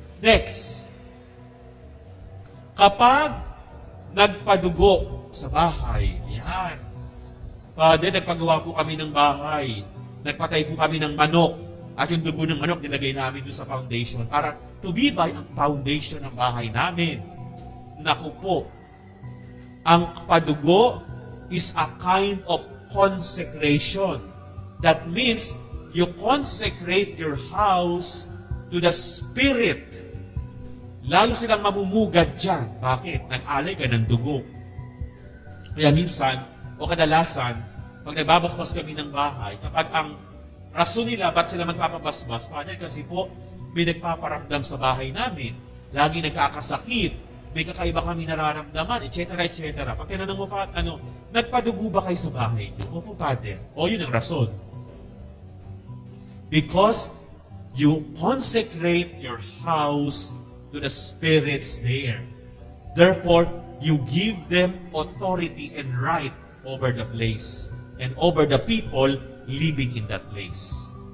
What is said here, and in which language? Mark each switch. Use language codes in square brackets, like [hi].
[tl] Next, kapag nagpadugo sa bahay, yan. Father, nagpagawa po kami ng bahay, nagpatay po kami ng manok, at yung dugo ng manok nilagay namin doon sa foundation para tumibay ang foundation ng bahay namin. Naku po, ang padugo [en] is a kind of consecration. That means you consecrate your house to the Spirit. [tl] Lalo silang mamumugad dyan. Bakit? Nag-alay ka ng dugo. Kaya minsan, o kadalasan, pag nagbabasbas kami ng bahay, kapag ang rason nila, ba't sila magpapabasbas? Padre, kasi po, may nagpaparamdam sa bahay namin. Lagi nagkakasakit. May kakaiba kami nararamdaman, etc. Pag tinanong mo, nagpadugo ba kayo sa bahay niyo? Opo, Padre. O, yun ang rason. [en] Because you consecrate your house to the spirits there. Therefore, you give them authority and right over the place and over the people living in that place.